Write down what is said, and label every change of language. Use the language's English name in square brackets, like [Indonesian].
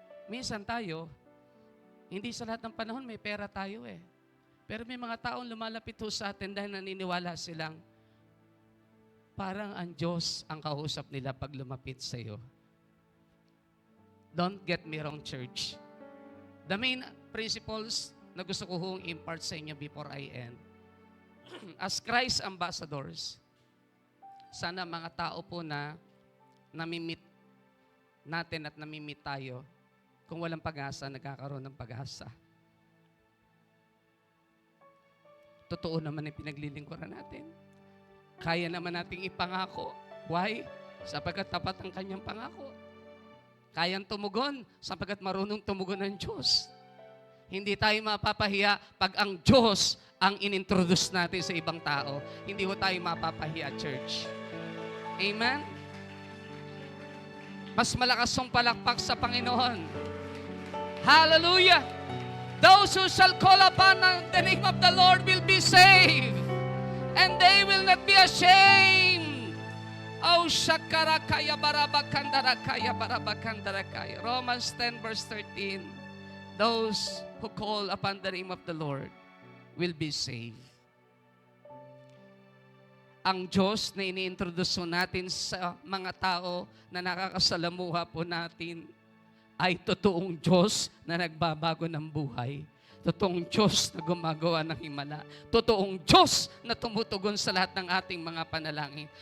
[Filipino] Minsan tayo, hindi sa lahat ng panahon may pera tayo eh. Pero may mga taong lumalapit ho sa atin dahil naniniwala silang parang ang Diyos ang kausap nila pag lumapit sa iyo. [English] Don't get me wrong, church. The main principles [Filipino] na gusto ko hong [English] impart sa inyo before I end. As Christ ambassadors, [Filipino] sana mga tao po na namimit natin at namimit tayo, kung walang pag-asa, nagkakaroon ng pag-asa. Totoo naman ang pinaglilingkuran natin. Kaya naman nating ipangako. Why? Sapagkat tapat ang kanyang pangako. Kayang tumugon, sapagkat marunong tumugon ng Diyos. Hindi tayo mapapahiya pag ang Diyos ang inintroduce natin sa ibang tao. Hindi ho tayo mapapahiya, church. Amen? Mas malakas ang palakpak sa Panginoon. Hallelujah! [English] Those who shall call upon the name of the Lord will be saved. And they will not be ashamed. Oh, shakarakaya barabakandarakaya barabakandarakaya. Romans 10 verse 13. Those who call upon the name of the Lord will be saved. [Filipino] Ang Diyos na ini-introduce natin sa mga tao na nakakasalamuha po natin ay totoong Diyos na nagbabago ng buhay. Totoong Diyos na gumagawa ng himala. Totoong Diyos na tumutugon sa lahat ng ating mga panalangin.